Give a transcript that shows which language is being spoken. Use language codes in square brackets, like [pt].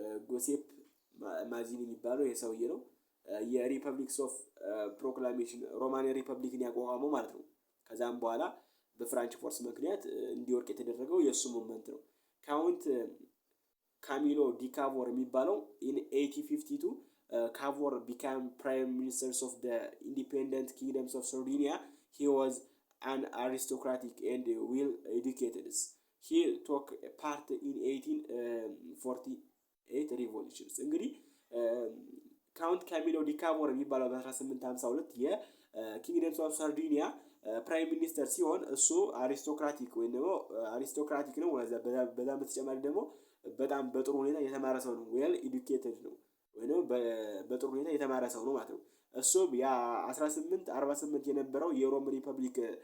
[am] ጎሴፕ ማዚኒ የሚባለው ይሄ ሰውዬ ነው የሪፐብሊክስ ኦፍ ፕሮክላሜሽን ሮማን ሪፐብሊክን ያቋቋመው ማለት ነው። ከዛም በኋላ በፍራንች ፎርስ ምክንያት እንዲወርቅ የተደረገው የሱ ሞመንት ነው። ካውንት ካሚሎ ዲካቮር የሚባለው [en] in 1852 ካቮር became prime minister of the independent kingdoms of Sardinia. He was an aristocratic and well educated. He took part in 1848 revolutions. [am] እንግዲህ ካውንት ካሚሎ ዲካቮር የሚባለው በ1852 የኪንግደምስ ኦፍ ሳርዲኒያ ፕራይም ሚኒስተር ሲሆን እሱ አሪስቶክራቲክ ወይም ደግሞ አሪስቶክራቲክ ነው። በዛ በተጨማሪ ደግሞ በጣም በጥሩ ሁኔታ የተማረ ሰው ነው። ዌል ኤዱኬትድ ነው ወይንም በጥሩ ሁኔታ የተማረ ሰው ነው ማለት ነው። እሱ የ1848 የነበረው የሮም ሪፐብሊክ